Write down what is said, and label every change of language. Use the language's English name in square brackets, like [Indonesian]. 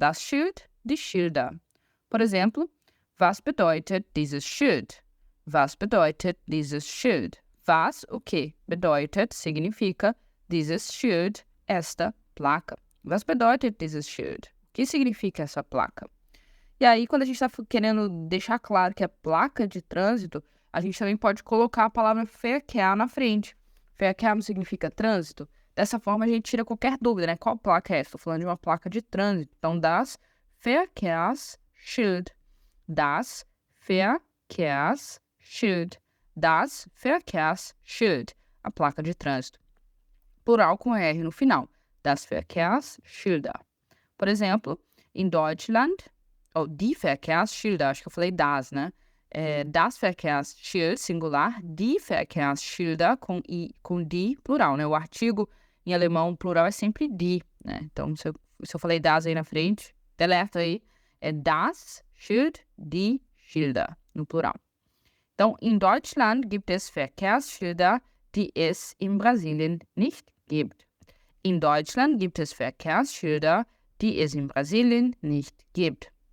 [German] Das Schild, die Schilder. [Portuguese] Por exemplo, [German] was bedeutet dieses Schild? Was bedeutet dieses Schild? Was, [Portuguese] o que? Bedeutet, significa, dieses Schild, esta placa. [German] Was bedeutet dieses Schild? [Portuguese] O que significa essa placa? E aí, quando a gente está querendo deixar claro que é placa de trânsito, a gente também pode colocar a palavra Verkehr na frente. Verkehr não significa trânsito. Dessa forma, a gente tira qualquer dúvida, né? Qual placa é essa? Estou falando de uma placa de trânsito. [German] Então, das Verkehrsschild. Das Verkehrsschild. [Portuguese] Das Verkehrsschild. A placa de trânsito. Plural com R no final. Das Verkehrsschilder. Por exemplo, em Deutschland, die Verkehrsschilder, acho que eu falei das, né? Das Verkehrsschild, singular, die Verkehrsschilder, com die, plural, né? O artigo em alemão, plural, é sempre die, né? Então, se eu falei das aí na frente, deleta aí, é das Schild, die Schilder, no plural. [German] Então, in Deutschland gibt es Verkehrsschilder, die es in Brasilien nicht gibt. In Deutschland gibt es Verkehrsschilder, die es in Brasilien nicht gibt.